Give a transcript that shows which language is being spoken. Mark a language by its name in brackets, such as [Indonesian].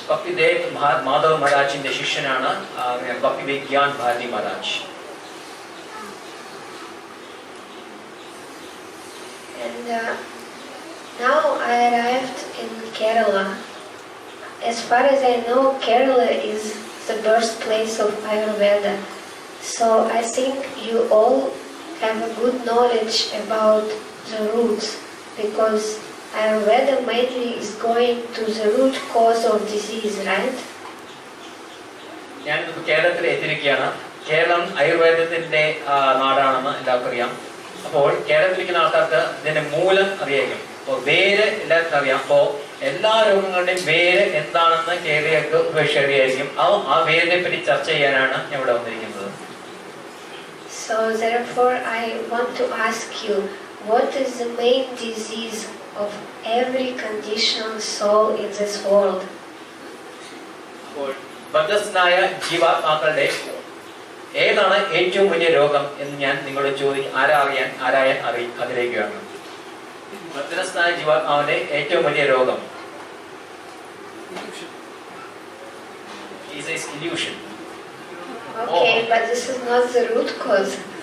[Malayalam] ഭക്തിദേവ് മാധവ് മഹാരാജിന്റെ ശിഷ്യനാണ് ഭക്തി Vigyan Bharati Maharaj. [English] And now I arrived in Kerala. As far as I know, Kerala is the birthplace of Ayurveda. So I think you all have a good knowledge about the roots, because Ayurveda mainly is going to the root cause of disease, right? [Malayalam] ഞാനിപ്പോൾ കേരളത്തിൽ എത്തിയിരിക്കുകയാണ്. കേരളം ആയുർവേദത്തിന്റെ നാടാണെന്ന് എല്ലാവർക്കും അറിയാം. അപ്പോൾ കേരളത്തിലിരിക്കുന്ന ആൾക്കാർക്ക് ഇതിന്റെ മൂലം അറിയാം, അപ്പോൾ വേര് എല്ലാവർക്കും അറിയാം. അപ്പോൾ എല്ലാ രോഗങ്ങളുടെയും വേര് എന്താണെന്ന് കേരളീയർക്ക് ഉപേക്ഷയായിരിക്കും. ആ വേരിനെ പറ്റി ചർച്ച ചെയ്യാനാണ് ഞാൻ ഇവിടെ വന്നിരിക്കുന്നത്. [English] So therefore I want to ask you, what is the main disease of every conditioned soul in this world? [Malayalam] അപ്പോൾ ബദ്ധസ്നായ ജീവാത്മാക്കളുടെ ഏതാണ് ഏറ്റവും വലിയ രോഗം എന്ന് ഞാൻ നിങ്ങളോട് ആരായാൻ ആഗ്രഹിക്കുകയാണ്. ബദ്ധസ്നായ ജീവാത്മാവിന്റെ ഏറ്റവും വലിയ രോഗം [English] is illusion. Okay, but this is not the root cause.